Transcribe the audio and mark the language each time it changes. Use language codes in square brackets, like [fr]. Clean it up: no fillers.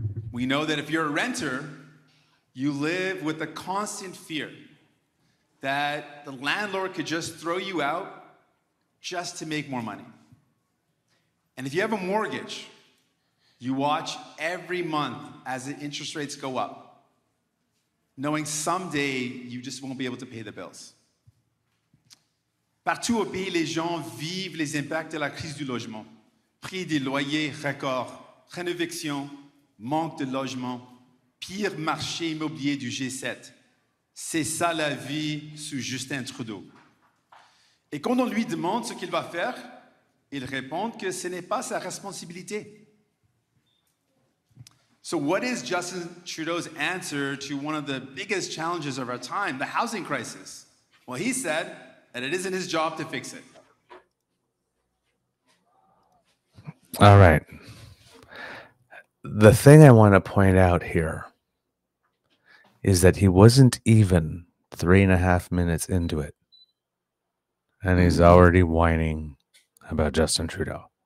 [en] We know that if you're a renter, you live with a constant fear that the landlord could just throw you out just to make more money. And if you have a mortgage, you watch every month as the interest rates go up, knowing someday you just won't be able to pay the bills. [fr] Partout au pays, les gens vivent les impacts de la crise du logement. Prix des loyers records, rénovation, manque de logement, pire marché immobilier du G7. C'est ça la vie sous Justin Trudeau. Et quand on lui demande ce qu'il va faire, il répond que ce n'est pas sa responsabilité. [en] So what is Justin Trudeau's answer to one of the biggest challenges of our time, the housing crisis? Well, he said that it isn't his job to fix it. All right. The thing I want to point out here is that he wasn't even 3.5 minutes into it, and he's already whining about Justin Trudeau.